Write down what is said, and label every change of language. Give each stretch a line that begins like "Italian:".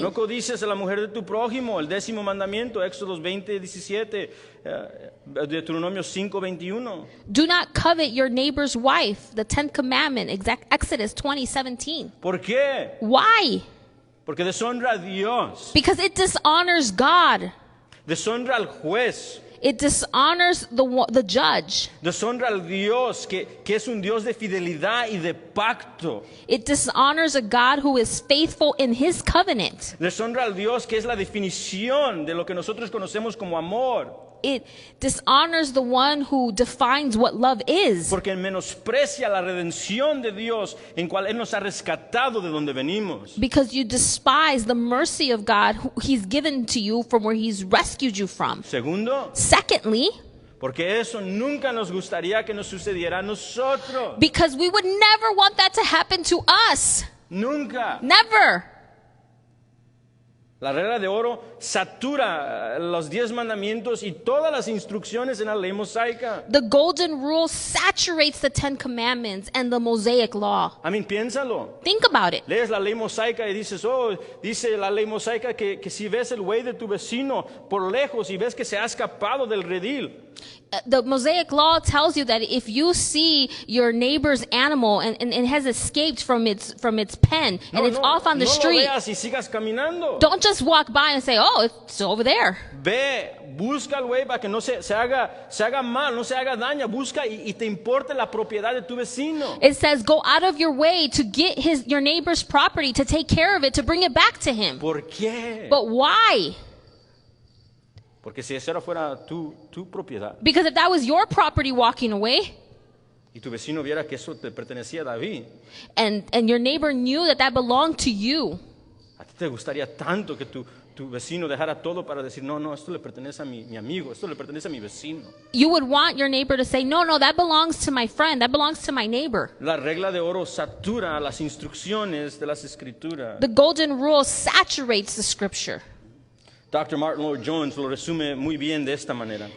Spanish: No codices a la mujer de tu prójimo. El 10º mandamiento. Éxodo 20:17. Deuteronomio 5:21.
English: Do not covet your neighbor's wife. The 10th commandment, Exodus 20:17.
Spanish: ¿Por qué?
English: Why?
Spanish: Porque deshonra a Dios.
English: Because it dishonors God.
Spanish: Deshonra al juez.
English: It dishonors the judge.
Spanish: Deshonra al Dios que es un Dios de fidelidad y de pacto.
English: It dishonors a God who is faithful in his covenant.
Spanish: Deshonra al Dios que es la definición de lo que nosotros conocemos como amor.
English: It dishonors the one who defines what love is.
Spanish: Porque menosprecia la redención de Dios en cual Él nos ha rescatado de donde venimos.
English: Because you despise the mercy of God who he's given to you from where he's rescued you from.
Spanish: Segundo,
English: Secondly,
Spanish: porque eso nunca nos gustaría que nos sucediera a nosotros.
English: because we would never want that to happen to us.
Spanish: Nunca.
English: Never.
Spanish: La regla de oro satura los 10 mandamientos y todas las instrucciones en la ley mosaica.
English: The golden rule saturates the 10 commandments and the Mosaic law.
Spanish: Piénsalo.
English: Think about it.
Spanish: Lees la ley mosaica y dices, dice la ley mosaica que si ves el buey de tu vecino por lejos y ves que se ha escapado del redil.
English: The Mosaic law tells you that if you see your neighbor's animal and it has escaped from its pen and it's off on the street,
Spanish: No lo veas y sigas caminando.
English: don't just walk by and say, oh, it's over there.
Spanish: Ve, busca al güey para que no se haga mal, no se haga daño. Busca y te importe la propiedad de tu vecino.
English: It says, go out of your way to get your neighbor's property, to take care of it, to bring it back to him.
Spanish: ¿Por qué?
English: But why?
Spanish: Porque si esa fuera tu propiedad
English: Because if that was your property walking away,
Spanish: y tu vecino viera que eso te pertenecía a David,
English: and your neighbor knew that belonged to you,
Spanish: a ti Te gustaría tanto que tu vecino dejara todo para decir, no, esto le pertenece a mi amigo, esto le pertenece a mi vecino.
English: You would want your neighbor to say, no, that belongs to my friend, that belongs to my neighbor.
Spanish: La regla de oro satura las instrucciones de las escrituras.
English: The golden rule saturates the scripture.
Spanish: Dr. Martin Lloyd-Jones lo resume muy bien de esta manera.